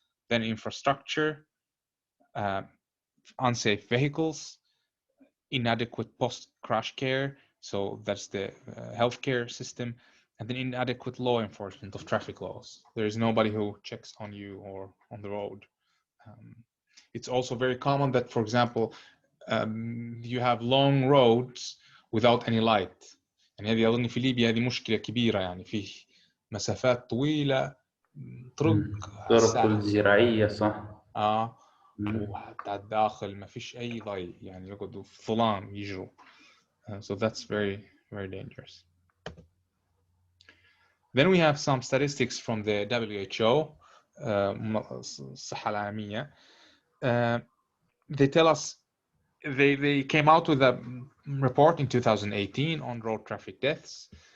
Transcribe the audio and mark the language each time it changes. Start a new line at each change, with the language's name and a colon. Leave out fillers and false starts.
English: Then infrastructure, unsafe vehicles, inadequate post-crash care, so that's the healthcare system, and then inadequate law enforcement of traffic laws. There is nobody who checks on you or on the road. It's also very common that, for example, you have long roads without any light.
Arabic: يعني هذه أظن في ليبيا هذه مشكلة كبيرة، يعني فيه مسافات طويلة طرق الزراعية صح. وحتى على الداخل ما فيش أي ضي، يعني يقعدوا في ظلام يجروا.
English: So that's very, very dangerous. Then we have some statistics from the WHO,
Arabic: الصحة العالمية.
English: They tell us, they came out with a report in 2018 on road traffic deaths.